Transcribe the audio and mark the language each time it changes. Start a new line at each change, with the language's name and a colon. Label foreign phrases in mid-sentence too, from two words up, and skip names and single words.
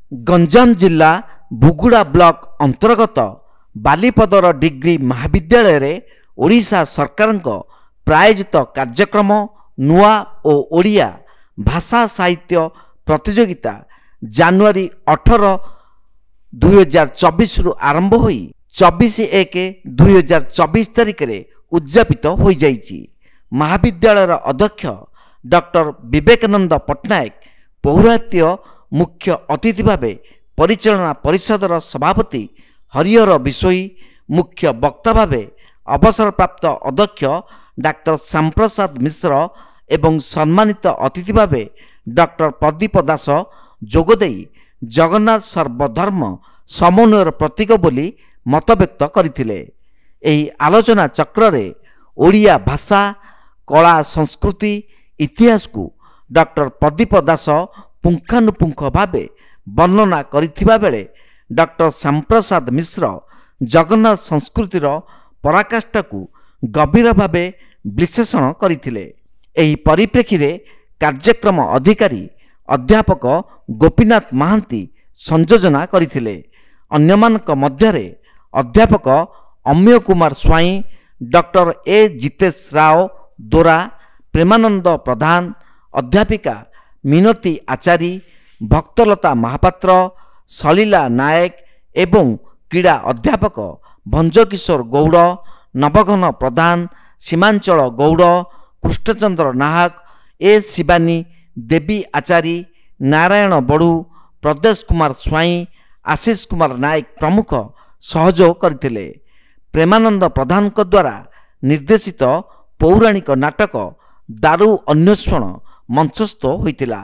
Odia: ଗଞ୍ଜାମ ଜିଲ୍ଲା ବୁଗୁଡ଼ା ବ୍ଲକ ଅନ୍ତର୍ଗତ ବାଲିପଦର ଡିଗ୍ରୀ ମହାବିଦ୍ୟାଳୟ ରେ ଓଡ଼ିଶା ସରକାର ପ୍ରାୟୋଜିତ କାର୍ଯ୍ୟକ୍ରମ ନୂଆ ଓ ଓଡ଼ିଆ ଭାଷା ସାହିତ୍ୟ ପ୍ରତିଯୋଗିତା ଜାନୁଆରୀ 18 2024 ରୁ ଆରମ୍ଭ ହୋଇ 24/1/2024 ତାରିଖ ରେ ଉଦଯାପିତ ହୋଇଯାଇଛି। ମହାବିଦ୍ୟାଳୟ ଅଧ୍ୟକ୍ଷ ଡକ୍ଟର ବିବେକାନନ୍ଦ ପଟ୍ଟନାୟକ ପୌରାତ୍ୟ ମୁଖ୍ୟ ଅତିଥି ଭାବେ ପରିଚାଳନା ପରିଷଦର ସଭାପତି ହରିହର ବିଶୋୟୀ ମୁଖ୍ୟ ବକ୍ତା ଭାବେ ଅବସରପ୍ରାପ୍ତ ଅଧ୍ୟକ୍ଷ ଡକ୍ଟର ଶ୍ୟାମପ୍ରସାଦ ମିଶ୍ର ଏବଂ ସମ୍ମାନିତ ଅତିଥି ଭାବେ ଡକ୍ଟର ପ୍ରଦୀପ ଦାସ ଯୋଗଦେଇ ଜଗନ୍ନାଥ ସର୍ବଧର୍ମ ସମନ୍ୱୟର ପ୍ରତୀକ ବୋଲି ମତ ବ୍ୟକ୍ତ କରିଥିଲେ। ଏହି ଆଲୋଚନା ଚକ୍ର ରେ ଓଡ଼ିଆ ଭାଷା କଳା ସଂସ୍କୃତି ଇତିହାସ କୁ ଡକ୍ଟର ପ୍ରଦୀପ ଦାସ ପୁଙ୍ଖାନୁପୁଙ୍ଖ ଭାବେ ବର୍ଣ୍ଣନା କରିଥିବା ବେଳେ ଡକ୍ଟର ଶ୍ୟାମପ୍ରସାଦ ମିଶ୍ର ଜଗନ୍ନାଥ ସଂସ୍କୃତିର ପରାକାଷ୍ଠା କୁ ଗଭୀର ଭାବେ ବିଶ୍ଳେଷଣ କରିଥିଲେ। ଏହି ପରିପ୍ରେକ୍ଷୀ ରେ କାର୍ଯ୍ୟକ୍ରମ ଅଧିକାରୀ ଅଧ୍ୟାପକ ଗୋପୀନାଥ ମହାନ୍ତି ସଂଯୋଜନା କରିଥିଲେ। ଅନ୍ୟମାନଙ୍କ ମଧ୍ୟରେ ଅଧ୍ୟାପକ ଅମ୍ୟ କୁମାର ସ୍ୱାଇଁ ଡକ୍ଟର ଏ ଜିତେଶ ରାଓ ଦୋରା ପ୍ରେମାନନ୍ଦ ପ୍ରଧାନ ଅଧ୍ୟାପିକା ମିନତି ଆଚାରୀ ଭକ୍ତଲତା ମହାପାତ୍ର ସଲିଳା ନାୟକ ଏବଂ କ୍ରୀଡ଼ା ଅଧ୍ୟାପକ ଭଞ୍ଜକିଶୋର ଗୌଡ଼ ନବଘନ ପ୍ରଧାନ ସୀମାଞ୍ଚଳ ଗୌଡ଼ କୃଷ୍ଣଚନ୍ଦ୍ର ନାହକ ଏ ଶିବାନୀ ଦେବୀ ଆଚାରୀ ନାରାୟଣ ବଡ଼ୁ ପ୍ରଦେଶ କୁମାର ସ୍ୱାଇଁ ଆଶିଷ କୁମାର ନାୟକ ପ୍ରମୁଖ ସହଯୋଗ କରିଥିଲେ। ପ୍ରେମାନନ୍ଦ ପ୍ରଧାନ ଦ୍ୱାରା ନିର୍ଦ୍ଦେଶିତ ପୌରାଣିକ ନାଟକ ଦାରୁ ଅନ୍ୱେଷଣ ମଞ୍ଚସ୍ଥ ହୋଇଥିଲା।